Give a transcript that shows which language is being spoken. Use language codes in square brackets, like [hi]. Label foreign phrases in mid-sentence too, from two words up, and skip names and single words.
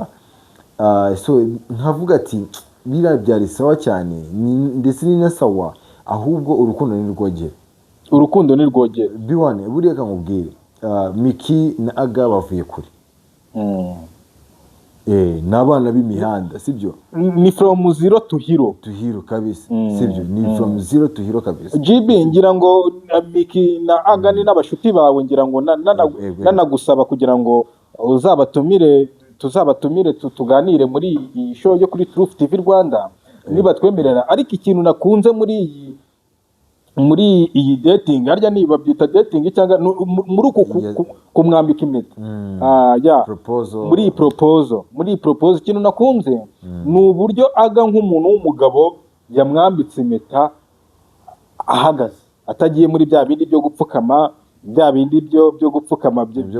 [rw] So nkavuga ati biriya byari sawa cyane, ndetse ni na sawa, ahubwo urukundo ni rwogera. Biwane buriya kamubwire, Miki na Aga bavuye kure. N'abana b'imihanda, sibyo? [en] Ni from zero to hero. [rw] Kabisa, sibyo? Ni [en] from zero to hero [rw] kabisa. GB, ngira ngo Miki na Aga ni n'abashuti bawe, ngira ngo nanagusaba kugira ngo tuzabatumire tuganire muri iyi show yo kuri Truth TV Rwanda, niba twemerera. Ariko ikintu nakunze muri iyi dating, harya niba byita dating cyangwa muri uku kumwambika impeta, muri iyi proposal ikintu nakunze ni uburyo Aga nk'umuntu w'umugabo yamwambitse impeta ahagaze, atagiye muri bya bindi byo gupfukama, bigezweho.